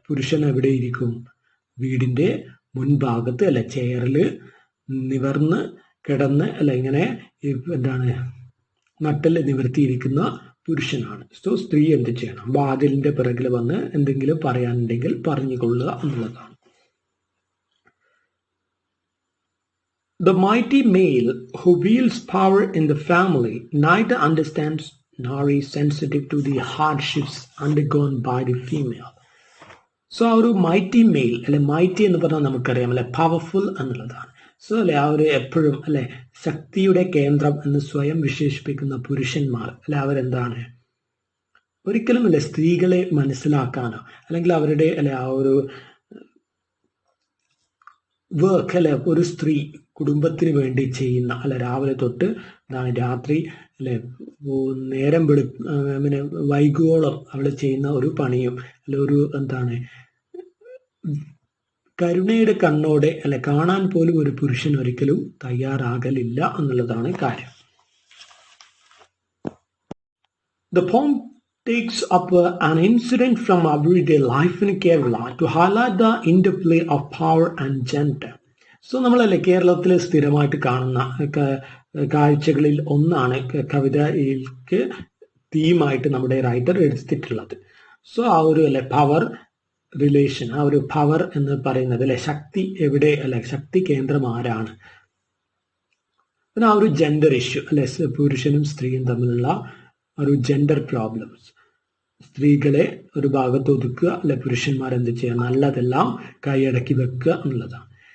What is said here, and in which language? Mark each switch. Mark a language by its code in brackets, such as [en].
[ml] പുരുഷൻ എവിടെ ഇരിക്കും, വീടിന്റെ മുൻഭാഗത്ത് അല്ലെ ചെയറില് നിവർന്ന് കിടന്ന് അല്ലെ ഇങ്ങനെ എന്താണ് നട്ടല് നിവർത്തിയിരിക്കുന്ന പുരുഷനാണ്. സോ സ്ത്രീ എന്ത് ചെയ്യണം, വാതിലിന്റെ പിറകിൽ വന്ന് എന്തെങ്കിലും പറയാനുണ്ടെങ്കിൽ പറഞ്ഞുകൊള്ളുക എന്നുള്ളതാണ്. [en] The mighty male who wields power in the family neither understands nor is sensitive to the hardships undergone by the female. [ml] So ആ ഒരു മൈറ്റി മെയിൽ അല്ലെ, മൈറ്റി എന്ന് പറഞ്ഞാൽ നമുക്കറിയാം അല്ലെ പവർഫുൾ എന്നുള്ളതാണ്. സോ അല്ലെ ആ ഒരു എപ്പോഴും അല്ലെ ശക്തിയുടെ കേന്ദ്രം എന്ന് സ്വയം വിശേഷിപ്പിക്കുന്ന പുരുഷന്മാർ അല്ലെ അവരെന്താണ് ഒരിക്കലും അല്ലെ സ്ത്രീകളെ മനസ്സിലാക്കാനോ അല്ലെങ്കിൽ അവരുടെ അല്ലെ ആ ഒരു വർക്ക് അല്ലെ ഒരു സ്ത്രീ കുടുംബത്തിന് വേണ്ടി ചെയ്യുന്ന അല്ലെ രാവിലെ തൊട്ട് രാത്രി അല്ലെ നേരം പിന്നെ വൈകുവോളം അവൾ ചെയ്യുന്ന ഒരു പണിയും അല്ലെ ഒരു എന്താണ് കരുണയുടെ കണ്ണോടെ അല്ലെ കാണാൻ പോലും ഒരു പുരുഷൻ ഒരിക്കലും തയ്യാറാകലില്ല എന്നുള്ളതാണ് കാര്യം. [en] The poem takes up an incident from everyday life in Kerala to highlight the interplay of power and gender. [ml] So നമ്മളല്ലേ കേരളത്തിൽ സ്ഥിരമായിട്ട് കാണുന്ന കാഴ്ചകളിൽ ഒന്നാണ് കവിതയിലേക്ക് തീമായിട്ട് നമ്മുടെ റൈറ്റർ എടുത്തിട്ടുള്ളത്. സോ ആ ഒരു അല്ലെ പവർ റിലേഷൻ, ആ ഒരു പവർ എന്ന് പറയുന്നത് അല്ലെ ശക്തി എവിടെ അല്ലെ ശക്തി കേന്ദ്രം ആരാണ്, പിന്നെ ആ ഒരു ജെൻഡർ ഇഷ്യൂ അല്ലെ പുരുഷനും സ്ത്രീയും തമ്മിലുള്ള ഒരു ജെൻഡർ പ്രോബ്ലംസ്, സ്ത്രീകളെ ഒരു ഭാഗത്ത് ഒതുക്കുക അല്ലെ പുരുഷന്മാർ എന്ത് ചെയ്യുക, നല്ലതെല്ലാം കൈയടക്കി വെക്കുക എന്നുള്ളതാണ്.